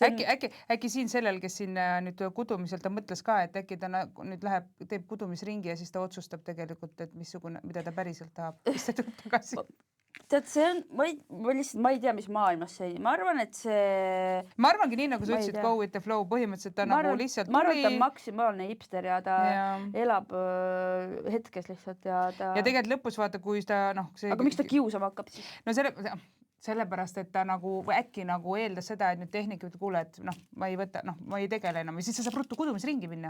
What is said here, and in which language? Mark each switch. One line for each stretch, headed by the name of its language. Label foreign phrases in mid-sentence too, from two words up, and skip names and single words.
Estonian: Äkki siin sellel, kes siin nüüd kudumiselt ta mõtles ka, et äkki ta nüüd teeb kudumisringi ja siis ta otsustab tegelikult, et mida ta päriselt tahab. Siis ta tuleb tagasi. Tead, see on, ma ei tea, mis maailmas see, ma arvan, et see... Ma arvangi nii, nagu sa ütlesid,
English: go with the flow,
Estonian: põhimõtteliselt ta nagu lihtsalt tuli... Ma arvan, et ta on maksimaalne hipster ja ta elab hetkes lihtsalt ja ta... Ja tegelikult lõpus vaata, kui ta, Aga miks ta kiusama hakkab siis? No sellepärast, et ta nagu äkki nagu eeldas seda, et nüüd tehnik ütleb, kuule, et ma ei tegele enam ja siis sa saab ruttu kudumisringi minna.